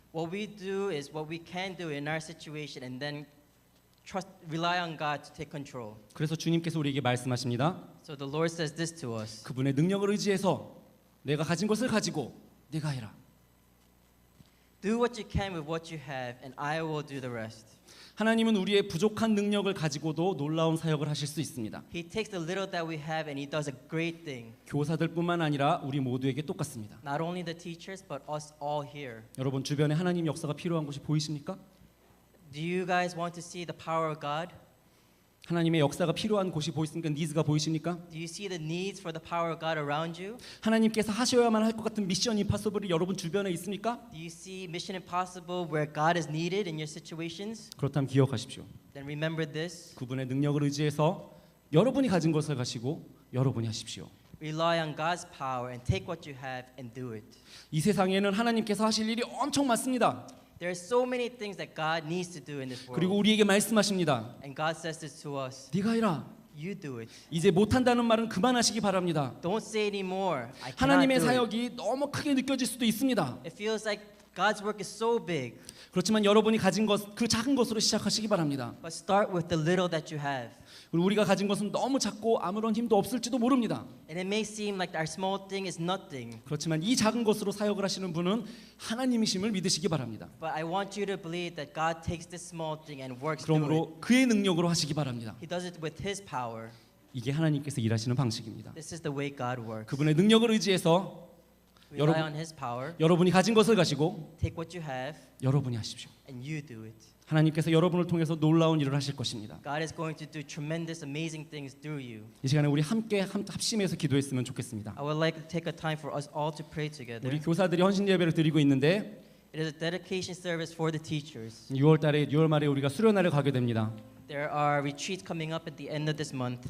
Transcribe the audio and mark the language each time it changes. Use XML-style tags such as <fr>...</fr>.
<en>What we do is what we can do in our situation and then rely on God to take control.</en> <ko>그래서 주님께서 우리에게 말씀하십니다.</ko> <en>So the Lord says this to us.</en> <ko>그분의 능력을 의지해서 내가 가진 것을 가지고 네가 해라.</ko> <en>Do what you can with what you have and I will do the rest.</en> <ko>하나님은 우리의 부족한 능력을 가지고도 놀라운 사역을 하실 수 있습니다.</ko> <en>He takes the little that we have and he does a great thing.</en> <ko>교사들뿐만 아니라 우리 모두에게 똑같습니다.</ko> <en>Not only the teachers but us all here.</en> <ko>여러분 주변에 하나님 역사가 필요한 곳이 보이십니까?</ko> <en>Do you guys want to see the power of God?</en> <ko>하나님의 역사가 필요한 곳이 보이십니까? 니즈가 보이십니까?</ko> <en>Do you see the needs for the power of God around you?</en> <ko>하나님께서 하셔야만 할 것 같은 미션 임파서블이 여러분 주변에 있습니까?</ko> <en>Do you see Mission Impossible where God is needed in your situations?</en> <ko>그렇다면 기억하십시오.</ko> <en>Then remember this.</en> <ko>그분의 능력을 의지해서 여러분이 가진 것을 가지고 여러분이 하십시오.</ko> <en>Rely on God's power and take what you have and do it.</en> <ko>이 세상에는 하나님께서 하실 일이 엄청 많습니다.</ko> <en>There are so many things that God needs to do in this world.</en> <ko>그리고 우리에게 말씀하십니다.</ko> <en>And God says this to us.</en> <ko>네가 해라.</ko> <en>You do it.</en> <ko>이제 못한다는 말은 그만하시기 바랍니다.</ko> <en>Don't say anymore. I cannot</en> <ko>하나님의</ko> <en>do it.</en> <ko>사역이 너무 크게 느껴질 수도 있습니다.</ko> <en>It feels like God's work is so big.</en> <ko>그렇지만 여러분이 가진 것, 그 작은 것으로 시작하시기 바랍니다.</ko> <en>But start with the little that you have.</en> <ko>그리고 우리가 가진 것은 너무 작고 아무런 힘도 없을지도 모릅니다.</ko> <en>And it may seem like our small thing is nothing.</en> <ko>그렇지만 이 작은 것으로 사역을 하시는 분은 하나님이심을 믿으시기 바랍니다.</ko> <en>But I want you to believe that God takes this small thing and works through it.</en> <ko>그러므로 그의 능력으로 하시기 바랍니다.</ko> <en>He does it with His power.</en> <ko>이게 하나님께서 일하시는 방식입니다.</ko> <en>This is the way God works.</en> <ko>그분의 능력을 의지해서</ko> <en>Rely</en> <ko>여러분-</ko> <en>on His power.</en> <ko>여러분이 가진 것을 가지고</ko> <en>Take what you have</en> <ko>여러분이 하십시오.</ko> <en>and you do it.</en> <ko>하나님께서 여러분을 통해서 놀라운 일을 하실 것입니다.</ko> <en>God is going to do tremendous, amazing things through you.</en> <ko>이 시간에 우리 함께 합심해서 기도했으면 좋겠습니다.</ko> <en>I would like to take a time for us all to pray together.</en> <ko>우리 교사들이 헌신 예배를 드리고 있는데</ko> <en>It is a dedication service for the teachers.</en> <ko>6월 말에 우리가 수련회를 가게 됩니다.</ko> <en>There are retreats coming up at the end of this month.</en>